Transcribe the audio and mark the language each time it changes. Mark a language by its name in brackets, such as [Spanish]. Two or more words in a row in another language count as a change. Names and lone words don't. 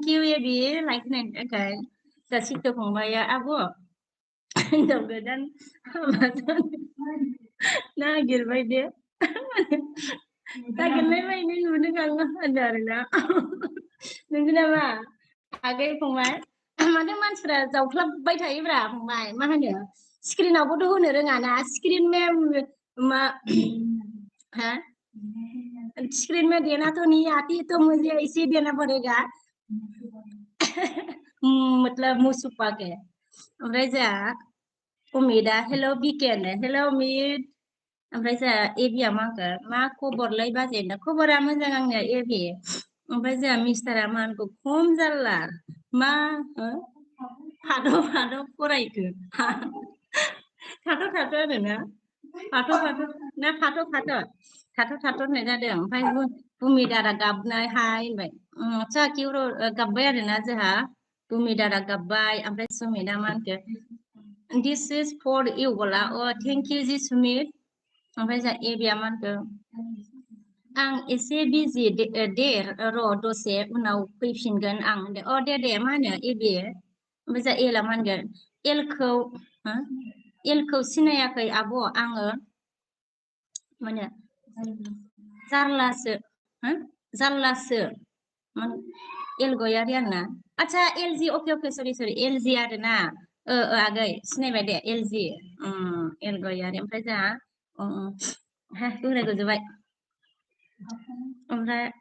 [Bodo] इउ एबि लाइक होनायनि थाखाय जोंहा सित्त फंबाया आब' हिनजाव गोदान हाबा जानो नागिरबाय दे नागिरनायबायदि नुदों आङो होनदों आरोना नंगौ नामा आगै फंबाय माथो मानसिफ्रा जावख्लाबबाय थायोब्रा फंबाय मा होनो स्क्रिनावबोथ' होनो रोङाना स्क्रिन मा [Hindi] हाँ स्क्रीन में देना तो नहीं आती तो मुझे इसी देना पड़ेगा मतलब मुंह छुपा के [Bodo] ओमफ्राय जोंहा उमिदा हेलौ बिकेन हेलौ उमिद ओमफ्राय जोंहा एबिया मा होनगोन मा खबरलै बाजै खबरा मोजां आंनिया एबि ओमफ्राय जोंहा मिस्टारा मा होनगौ खम जारला मा फाद' फरायखो थाथ' आरोना फाथ' ना थाथ' होननाय जादों ओमफ्राय भुमिदारा गाबनाय हाय होनबाय आच्छा किउ गाबबाय आरोना जोंहा भुमिदारा गाबबाय ओमफ्राय सुमिदा मा होनखो [English] this is for you [Bodo] बोला [English] thank you [Bodo] जि सुमित ओमफ्राय जोंहा एबिया मा होनखो आं एसे बिजि दे र' दसे उनाव फैफिनगोन आं दे मा होनो एबि ओमफ्राय जोंहा एला मा होनगोन एलखौ सिनायाखै आब' आङो माने जारलासो एल गयारि आरोना आच्छा एलजि अके सरि एलजि आरोना आगै सिनायबाय दे एलजि एल गयारि ओमफ्राय जोंहा बुंनायगोजोबबाय ओमफ्राय